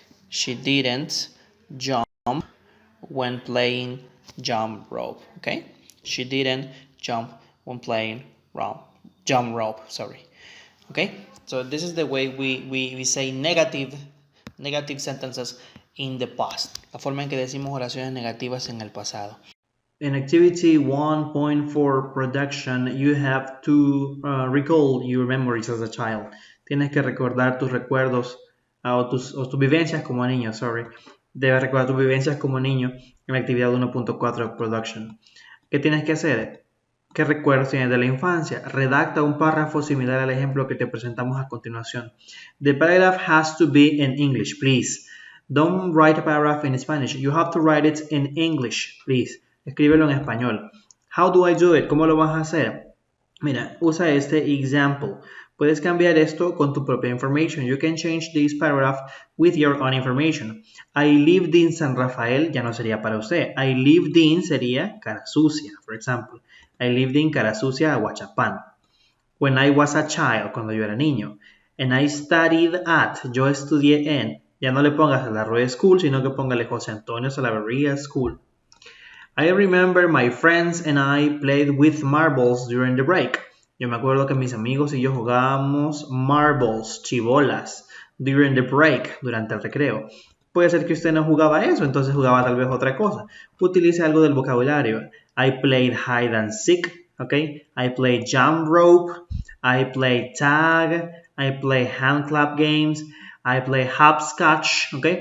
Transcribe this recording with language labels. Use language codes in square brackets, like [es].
[en] She didn't jump when playing jump rope. Okay? She didn't jump when playing jump rope. Sorry. Okay? So this is the way we say negative sentences in the past. [es] La forma en que decimos oraciones negativas en el pasado. [en] In activity 1.4 production, you have to recall your memories as a child. [es] Tienes que recordar tus recuerdos o tus vivencias como niño, sorry. Debes recordar tus vivencias como niño en la actividad 1.4 production. ¿Qué tienes que hacer? ¿Qué recuerdos tienes de la infancia? Redacta un párrafo similar al ejemplo que te presentamos a continuación. [en] The paragraph has to be in English, please. Don't write a paragraph in Spanish. You have to write it in English, please. [es] Escríbelo en español. [en] How do I do it? [es] ¿Cómo lo vas a hacer? Mira, usa este example. Puedes cambiar esto con tu propia information. [en] You can change this paragraph with your own information. I lived in San Rafael [es] ya no sería para usted. [en] I lived in sería cara sucia, for example. I lived in cara sucia, Aguachapán. When I was a child, [es] cuando yo era niño. [en] And I studied at, [es] yo estudié en. Ya no le pongas la Royal School, sino que póngale José Antonio Salaverría School. [en] I remember my friends and I played with marbles during the break. [es] Yo me acuerdo que mis amigos y yo jugábamos marbles, chibolas, [en] during the break, [es] durante el recreo. Puede ser que usted no jugaba eso, entonces jugaba tal vez otra cosa. Utilice algo del vocabulario. [en] I played hide and seek, okay? I played jump rope. I played tag. I played hand clap games. I played hopscotch, okay?